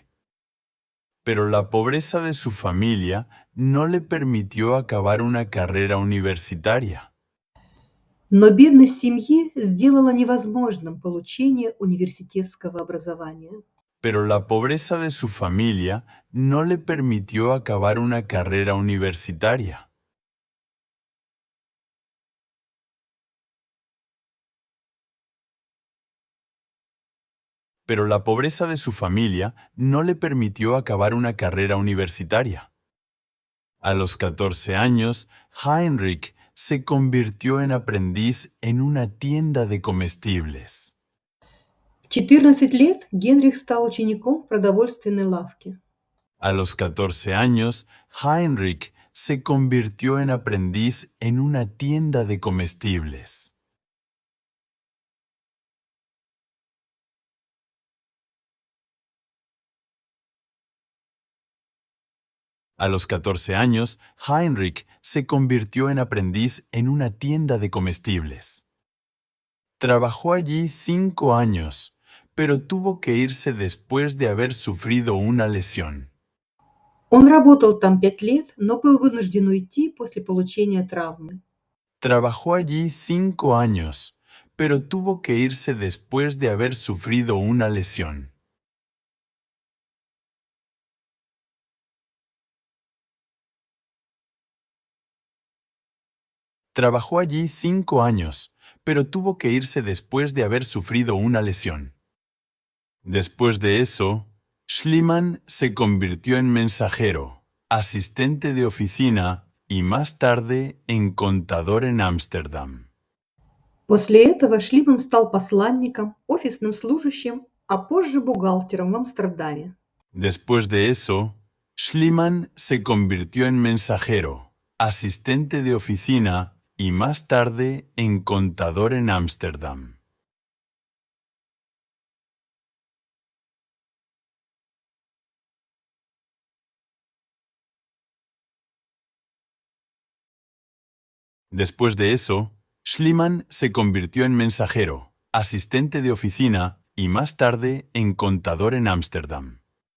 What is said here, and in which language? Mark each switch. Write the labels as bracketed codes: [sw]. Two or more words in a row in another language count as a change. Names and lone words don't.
[es] Pero la pobreza de su familia no le permitió acabar una carrera universitaria. [ru] Но бедность семьи сделала невозможным получение университетского образования. [es] Pero la pobreza de su familia no le permitió acabar una carrera universitaria. Pero la pobreza de su familia no le permitió acabar una carrera universitaria. A los 14 años, Heinrich se convirtió en aprendiz en una tienda de comestibles. [ru] В 14 лет Генрих стал учеником в продовольственной лавке. [es] A los 14 años, Heinrich se convirtió en aprendiz en una tienda de comestibles. A los 14 años, Heinrich se convirtió en aprendiz en una tienda de comestibles. Trabajó allí 5 años, pero tuvo que irse después de haber sufrido una lesión. [ru] Он работал там 5 лет, но был вынужден уйти после получения травмы. [es] Trabajó allí 5 años, pero tuvo que irse después de haber sufrido una lesión. Trabajó allí 5 años, pero tuvo que irse después de haber sufrido una lesión. Después de eso, Schliemann se convirtió en mensajero, asistente de oficina y más tarde en contador en Ámsterdam. [ru] После этого Шлиман стал посланником, офисным служащим, а позже бухгалтером в Амстердаме. [es] Después de eso, Schliemann se convirtió en mensajero, asistente de oficina y más tarde en contador en Ámsterdam. Después de eso, Schliemann se convirtió en mensajero, asistente de oficina y más tarde en contador en Ámsterdam.